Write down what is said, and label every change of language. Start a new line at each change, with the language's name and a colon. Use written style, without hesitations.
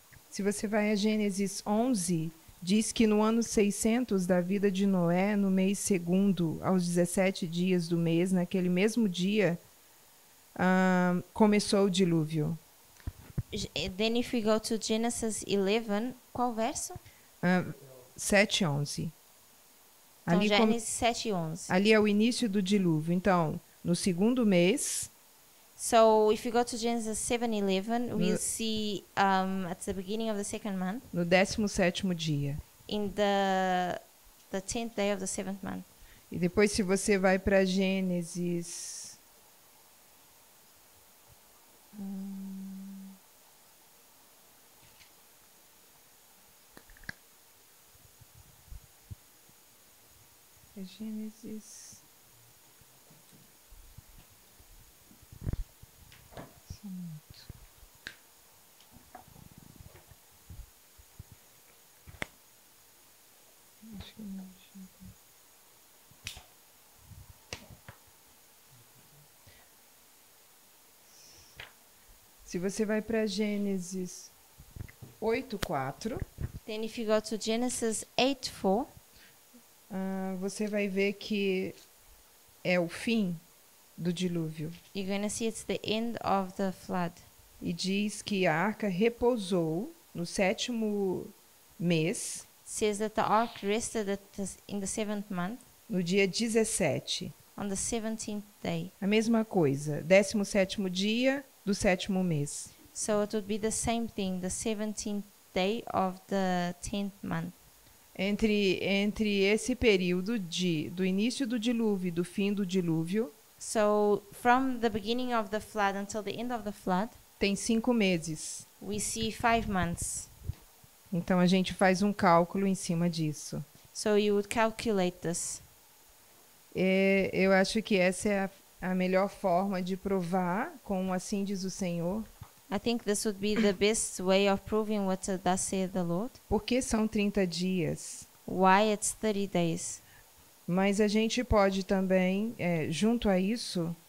Portuguese: Se você vai a Gênesis 11, diz que no ano 600 da vida de Noé, no mês segundo, aos 17 dias do mês, naquele mesmo dia, começou o dilúvio.
English: Then if we go to Genesis 11,
Portuguese: qual verso? 7:11. Então, Ali, Gênesis 7:11. ali é o início do dilúvio. Então, no segundo mês,
English: So if you go to Genesis 7:11, we'll see at the beginning of the second month,
Portuguese: no 17º dia.
English: in the 10th day of the seventh month.
Portuguese: E depois, se você vai para Gênesis... Gênesis... Só um minuto. Acho que não chega. Se você vai para Gênesis 8:4,
English: Then if you go to Genesis 8:4,
Portuguese: você vai ver que é o fim do dilúvio.
English: you're going to see it's the end of the flood.
Portuguese: e diz que a arca repousou no 7º mês,
English: says that the ark rested in the 7th month,
Portuguese: no dia 17.
English: on the 17th day.
Portuguese: A mesma coisa, 17º dia do 7º mês.
English: So it would be the same thing, the 17th day of the 10th month.
Portuguese: Entre esse período do início do dilúvio e do fim do dilúvio,
English: So from the beginning of the flood until the end of the flood,
Portuguese: tem 5 meses.
English: we see 5 months.
Portuguese: Então a gente faz um cálculo em cima disso.
English: So you would calculate this.
Portuguese: Eu acho que essa é a melhor forma de provar, com assim diz o Senhor,
English: I think this would be the best way of proving what thus saith the Lord.
Portuguese: porque são 30 dias.
English: Why it's 30 days.
Portuguese: Mas a gente pode também, junto a isso,